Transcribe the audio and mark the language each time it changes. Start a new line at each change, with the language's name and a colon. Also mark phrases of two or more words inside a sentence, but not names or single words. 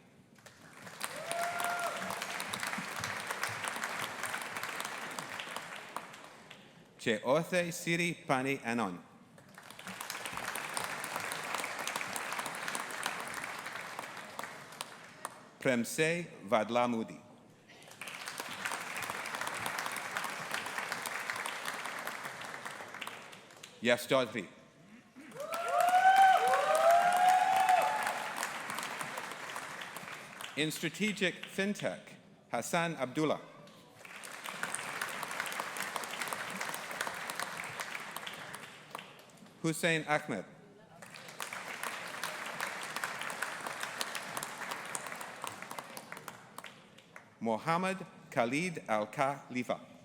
English: Cheothe Siri Pani Anon. Premse Vadlamudi. Yes, Chaudhry. In strategic fintech, Hassan Abdullah. Hussein Ahmed. Mohammed Khalid Al-Khalifa.